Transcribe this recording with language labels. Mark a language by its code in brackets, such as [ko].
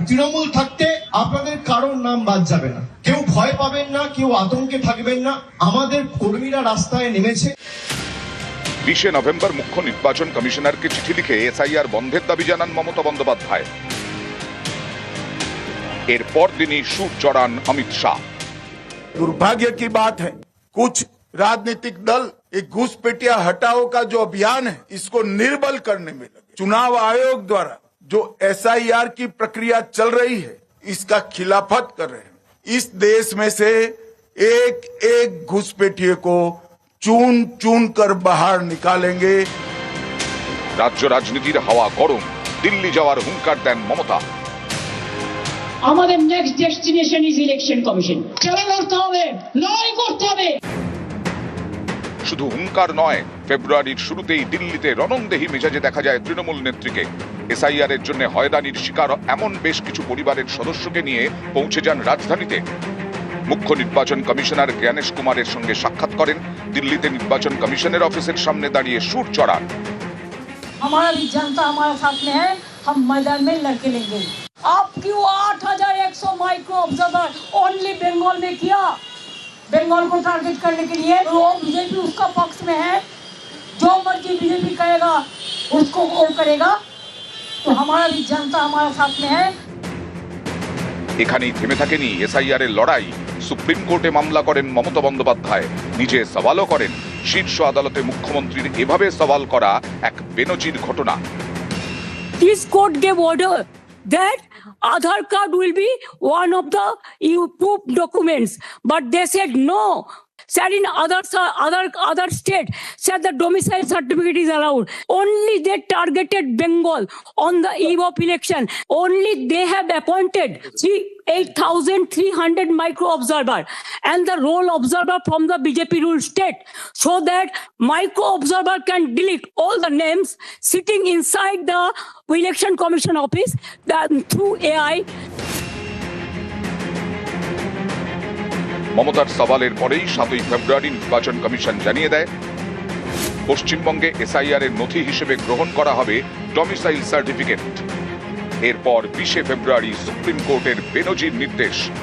[bn] তৃণমূল থাকতে আপনাদের কারোর নাম বাদ যাবে না, কেউ ভয় পাবেন না, কেউ আতঙ্কে থাকবেন না। আমাদের কর্মীরা রাস্তায় নেমেছে। 20 নভেম্বর মুখ্য নির্বাচন কমিশনারকে চিঠি লিখে এসআইআর বন্ধের দাবি জানান মমতা বন্দ্যোপাধ্যায়। এরপর দিনই সুর চড়ান অমিত শাহ। [hi] दुर्भाग्य की बात है, कुछ राजनीतिक दल एक घुसपैठिया हटाओ का जो अभियान है इसको निर्बल करने में लगे। चुनाव आयोग द्वारा जो एसआईआर की प्रक्रिया चल रही है इसका खिलाफत कर रहे हैं। इस देश में से एक एक घुसपैठिए को चुन चुन कर बाहर निकालेंगे। [bn] রাজ্য রাজনীতির হাওয়া গরম। দিল্লি যাওয়ার হুঙ্কার দেন মমতা। আমাদের [en] Next destination is election commission. [bn] চলে করতে হবে, লড়াই করতে হবে। শুধু হুঙ্কার নয়, ফেব্রুয়ারির শুরুতেই দিল্লিতে রণংদেহী মেজাজে দেখা যায় তৃণমূল নেত্রীকে। এসআইআর এর জন্য হয়রানির শিকার এমন বেশ কিছু পরিবারের সদস্যকে নিয়ে পৌঁছে যান রাজধানীতে। মুখ্য নির্বাচন কমিশনার জ্ঞানেশ কুমারের সঙ্গে সাক্ষাৎ করেন। দিল্লিতে নির্বাচন কমিশনের অফিসের সামনে দাঁড়িয়ে সুর চড়ান। [hi] हमारा भी जनता हमारे साथ में है, हम मैदान में लड़के लेंगे। आप क्यों 8100 माइक्रो ऑब्जर्वर ओनली बंगाल में किया? बंगाल को टारगेट करने के लिए वो बीजेपी उसका पक्ष में है, जो मर्जी बीजेपी कहेगा उसको वो करेगा। तो हमारा भी जनता हमारे साथ में है। [bn] এখানেই থেমে থাকেনি এসআইআর এর লড়াই। সুপ্রিম কোর্টে মামলা করেন মমতা বন্দ্যোপাধ্যায়। নিজে সওয়ালও করেন। শীর্ষ আদালতে মুখ্যমন্ত্রীর এভাবে সওয়াল করা এক বেনজির ঘটনা। [en] This court gave order that Aadhaar card will be one of the proof documents, but they said no. Said in other state, said the domicile certificate is allowed. Only they targeted Bengal on the eve of election. Only they have appointed 8,300 micro observer and the roll observer from the BJP ruled state, so that micro observer can delete all the names sitting inside the election commission office through AI. [bn] মমতার সওয়ালের পরেই 7 ফেব্রুয়ারি নির্বাচন commission জানিয়ে দেয়, পশ্চিমবঙ্গে SIR এর নথি হিসেবে গ্রহণ করা হবে ডমিসাইল সার্টিফিকেট। এরপর 20 ফেব্রুয়ারি সুপ্রিম কোর্টের বেনজির নির্দেশ।